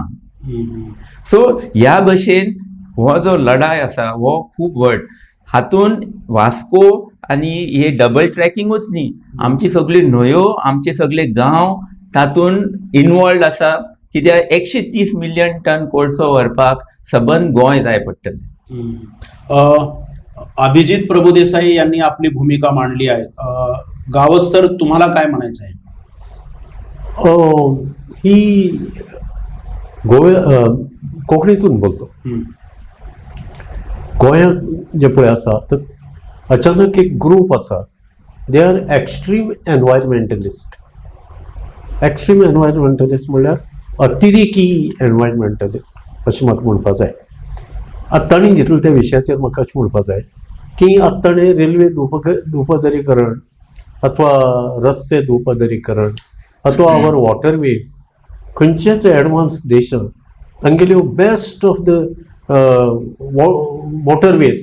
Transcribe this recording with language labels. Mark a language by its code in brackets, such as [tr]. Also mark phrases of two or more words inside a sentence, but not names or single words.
[kok] सो ह्या भशेन हो जो लढाय आसा हो खूब व्हड. हातून वास्को आनी हे [en] double tracking [kok] न्ही, आमची सगळी न्हंयो, आमचे सगळे गांव तातून इनवॉल्ड आसा. कित्याक 130 [en] million ton [kok] कोळसो व्हरपाक सबंद गोंय जाय पडटलें. [mr] अभिजित प्रभुदेसाई यांनी आपली भूमिका मांडली आहे. गावस्कर, तुम्हाला काय म्हणायचं आहे? ही कोंकणीतून बोलतो. [kok] गोंयांत जे पळय आसा तर अचानक एक ग्रूप आसा, [en] they are extreme environmentalist. extreme environmentalist [kok] म्हणल्यार अतिरेकी एनवायरमेंटलिस्ट अशें म्हाका म्हणपा जाय. आतां तांणी घेतले त्या विशयाचेर म्हाका अशें म्हणपा जाय की आतां ताणें रेल्वे दुपदरीकरण अथवा रस्ते दुपदरीकरण अथवा [en] our waterways [kok] खंयचेच एडवान्स देशांत तांगेल्यो [en] best of the waterways.